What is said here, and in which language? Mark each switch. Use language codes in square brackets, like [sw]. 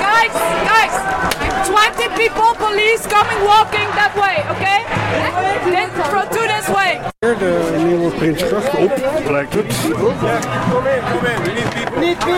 [en] police coming walking that way, okay? Then through to this way. [nl] Hier de nieuwe Prinsengracht op, lijkt het. Ja, kom in, kom in. [en] We need people.